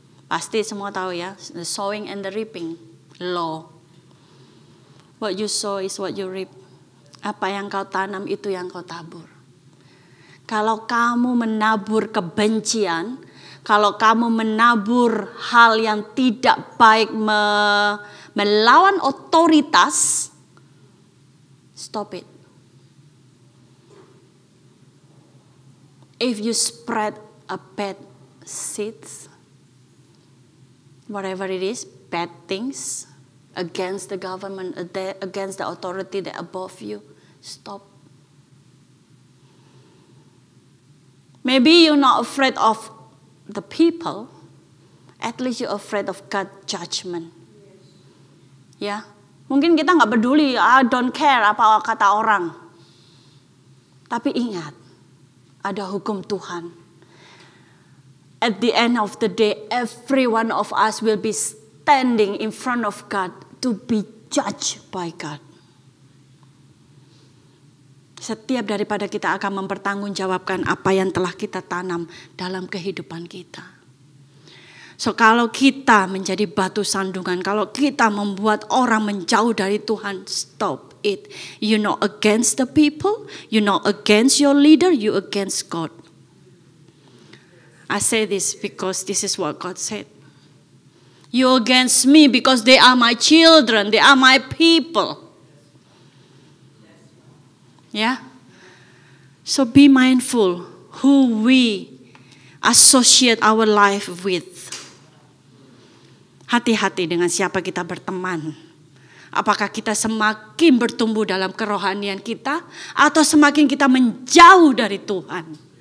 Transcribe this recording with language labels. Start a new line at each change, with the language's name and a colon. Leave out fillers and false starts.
Indonesian: Pasti semua tahu ya,
English: the sowing and the reaping law. What you sow is what you reap.
Indonesian: Apa yang kau tanam itu yang kau tabur. Kalau kamu menabur kebencian, kalau kamu menabur hal yang tidak baik, melawan otoritas,
English: stop it. If you spread a bad seeds, whatever it is, bad things against the government, against the authority that above you, stop. Maybe you're not afraid of the people, at least you're afraid of God's judgment.
Indonesian: Ya, mungkin kita nggak peduli,
English: I don't care
Indonesian: apa kata orang. Tapi ingat, ada hukum Tuhan.
English: At the end of the day, every one of us will be standing in front of God to be judged by God.
Indonesian: Setiap daripada kita akan mempertanggungjawabkan apa yang telah kita tanam dalam kehidupan kita. So kalau kita menjadi batu sandungan, kalau kita membuat orang menjauh dari Tuhan,
English: stop it. You're not against the people, you're not against your leader, you're against God. I say this because this is what God said. You're against me because they are my children, they are my people. Yeah. So be mindful who we associate our life with.
Indonesian: Hati-hati dengan siapa kita berteman. Apakah kita semakin bertumbuh dalam kerohanian kita atau semakin kita menjauh dari Tuhan?